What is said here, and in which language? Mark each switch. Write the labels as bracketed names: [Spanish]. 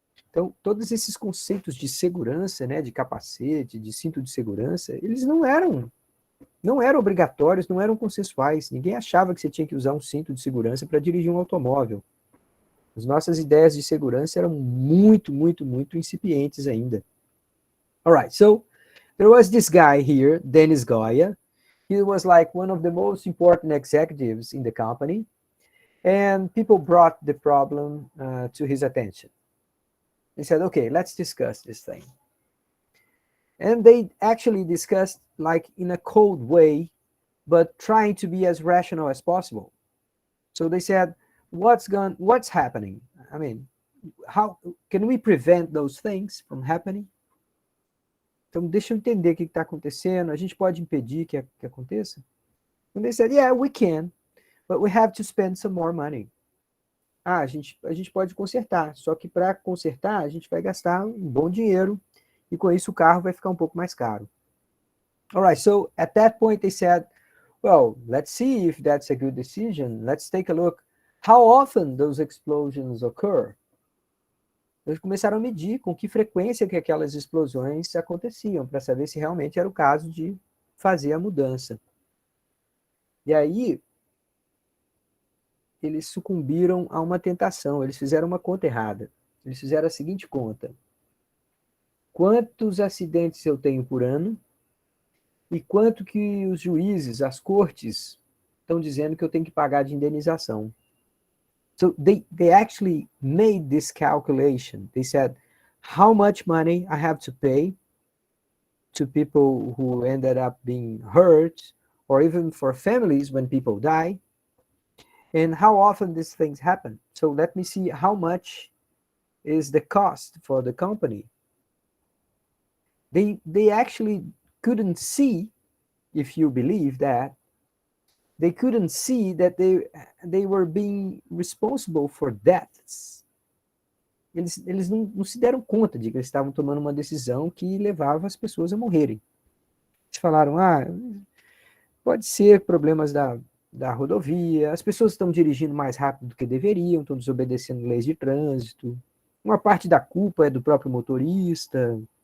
[Portuguese] Então, todos esses conceitos de segurança, né, de capacete, de cinto de segurança, eles não eram obrigatórios, não eram consensuais. Ninguém achava que você tinha que usar um cinto de segurança para dirigir um automóvel. As nossas ideias de segurança eram muito incipientes ainda. [English] All right, so there was this guy here, Dennis Goya. He was like one of the most important executives in the company, and people brought the problem to his attention. They said, okay, let's discuss this thing. And they actually discussed like in a cold way, but trying to be as rational as possible. So they said, what's happening? I mean, how can we prevent those things from happening? [Portuguese] Então, deixa eu entender o que está acontecendo. A gente pode impedir que aconteça? [English] And they said, yeah, we can, but we have to spend some more money. [Portuguese] A gente pode consertar, só que para consertar, a gente vai gastar um bom dinheiro, e com isso o carro vai ficar um pouco mais caro. [English] All right, so at that point they said, well, let's see if that's a good decision. Let's take a look how often those explosions occur. [Portuguese] Eles começaram a medir com que frequência que aquelas explosões aconteciam, para saber se realmente era o caso de fazer a mudança. E aí, eles sucumbiram a uma tentação, eles fizeram uma conta errada. Eles fizeram a seguinte conta: quantos acidentes eu tenho por ano e quanto que os juízes, as cortes, estão dizendo que eu tenho que pagar de indenização. [English] So they actually made this calculation. They said, how much money I have to pay to people who ended up being hurt, or even for families when people die, and how often these things happen. So let me see how much is the cost for the company. They actually couldn't see, if you believe that, they couldn't see that they were being responsible for deaths. [Portuguese] Eles não se deram conta de que eles estavam tomando uma decisão que levava as pessoas a morrerem. Eles falaram, pode ser problemas da rodovia, as pessoas estão dirigindo mais rápido do que deveriam, estão desobedecendo leis de trânsito, uma parte da culpa é do próprio motorista.